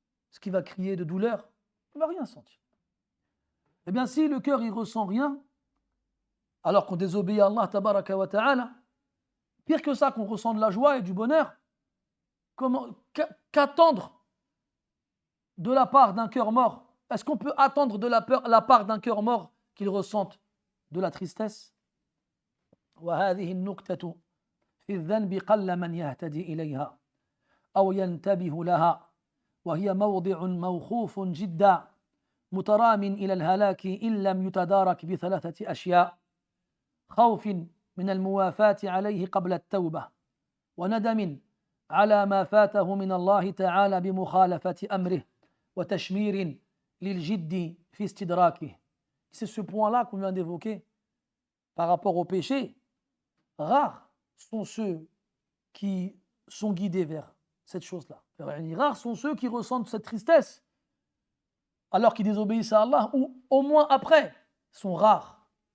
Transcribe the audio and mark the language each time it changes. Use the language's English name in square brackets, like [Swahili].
[French] Est-ce qu'il va crier de douleur? Il ne va rien sentir. Eh bien, si le cœur ne ressent rien, alors qu'on désobéit à Allah tabaraka wa ta'ala, pire que ça, qu'on ressent de la joie et du bonheur, qu'attendre de la part d'un cœur mort? Est-ce qu'on peut attendre de la part d'un cœur mort qu'il ressente de la tristesse? [Arabic] وهذه النكتة في الذنب قل من يهتدي إليها أو ينتبه لها وهي موضع موخوف جدا مترام إلى الهلاك إن لم يتدارك بثلاثة أشياء: خوف من الموافاة عليه قبل التوبة، وندم على ما فاته من الله تعالى بمخالفة أمره، وتشمير للجد في استدراكه. [French] C'est ce point-là qu'on vient d'évoquer par rapport au péché. Rares sont ceux qui sont guidés vers cette chose-là. Rares sont ceux qui ressentent cette tristesse alors qu'ils désobéissent à Allah, ou au moins après, sont rares.